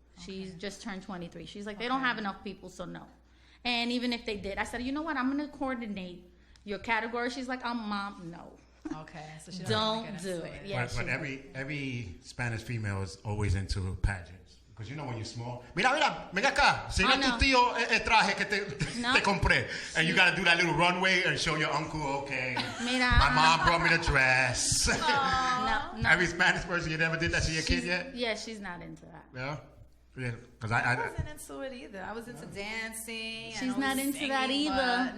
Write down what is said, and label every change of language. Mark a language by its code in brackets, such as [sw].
[en] She's just turned 23. She's like, they don't have enough people, so no. And even if they did, I said, you know what? I'm going to coordinate your category. She's like, Mom, no. Okay. So she don't do it. Yeah, but every Spanish female is always into pageants. Because you know when you're small. [es] Mira, venga acá. Enseña tu tío el traje que te compré. [en] And you got to do that little runway and show your uncle, okay. [es] Mira. [en] My mom brought me the dress. No. Every Spanish person, you never did that to your kid yet? Yeah, she's not into that. Yeah? Yeah, because I wasn't into it either. I was into dancing. She's not into that either.